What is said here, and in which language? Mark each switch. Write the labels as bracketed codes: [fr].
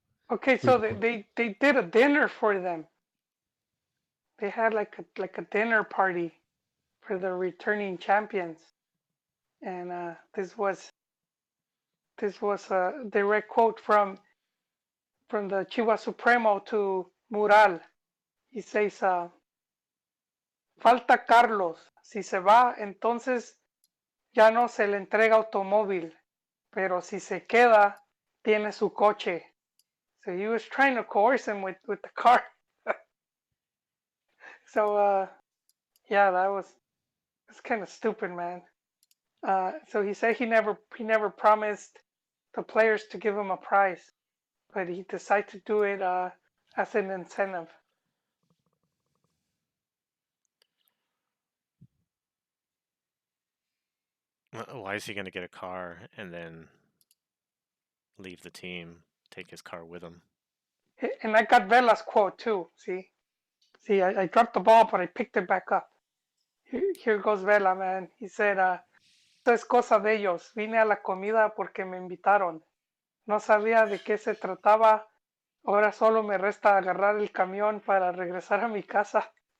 [en] okay, so they did a dinner for them. They had like a dinner party for the returning champions, and this was a direct quote from the Chivas Supremo to Mural. He says, [es] falta Carlos. Si se va, entonces ya no se le entrega automóvil. Pero si se queda, tiene su coche. [en] So he was trying to coerce him with the car. So, yeah, it's kind of stupid, man. So he said he never promised the players to give him a prize, but he decided to do it as an incentive. Why is he going to get a car and then leave the team, take his car with him? And I got Vela's quote too. See, I dropped the ball, but I picked it back up. Here goes Vela, man. He said, [es] esto es cosa de ellos. Vine a la comida porque me invitaron. No sabía de qué se trataba. Ahora solo me resta agarrar el camión para regresar a mi casa.